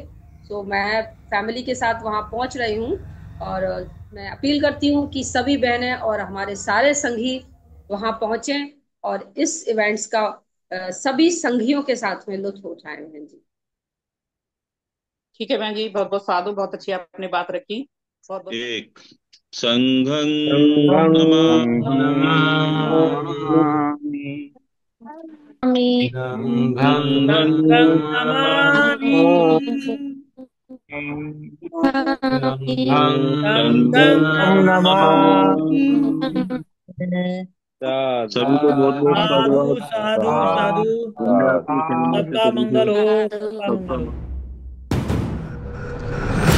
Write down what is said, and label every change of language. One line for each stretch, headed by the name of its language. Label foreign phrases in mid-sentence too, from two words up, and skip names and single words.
Hindi: तो मैं फैमिली के साथ वहां पहुंच रही हूँ। और मैं अपील करती हूँ कि सभी बहनें और हमारे सारे संगी वहां पहुंचें और इस इवेंट्स का सभी संघियों के साथ में लुत्फ उठाएं, बहन जी। ठीक है बहन जी, बहुत बहुत साधु, बहुत अच्छी आपने बात रखी। बहुत बहुत
Pali: एक संघं संघं नमामि। नमामि। संघं संघं नमामि। नमामि। संघं संघं नमामि। नमामि।
Hindi: सभी को बहुत बहुत साधु साधुवाद। साधु साधु। पुण्य आत्मा के नाम से सबका सभी को मंगल हो, सबका मंगल सबका हो।